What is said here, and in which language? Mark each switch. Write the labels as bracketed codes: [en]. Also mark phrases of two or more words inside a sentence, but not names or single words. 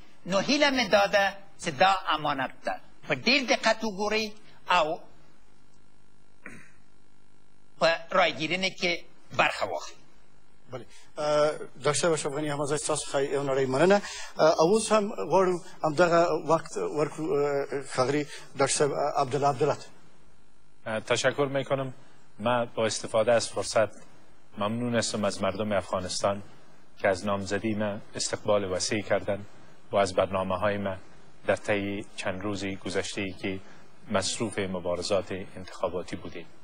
[ps] نو هیله مې دا ده چې دا امانت ده په ډېر دقت وګورئ او په رایګیرنې کې برخه واخلئ. بله ډاکټر صاحب اشرف غني هم زه ستاسو څخه یو نړۍ مننه. اوس هم غواړو همدغه وقت ورکړو ښاغلي ډاکټر صاحب عبدالله عبدالله. [fa] تشکر میکنم. من با استفاده از فرصت ممنون هستم از مردم افغانستان که از نامزدی من استقبال وسیع کردند و از برنامه های من در طی چند روزی گذشته ای که مصروف مبارزات انتخاباتی بودیم.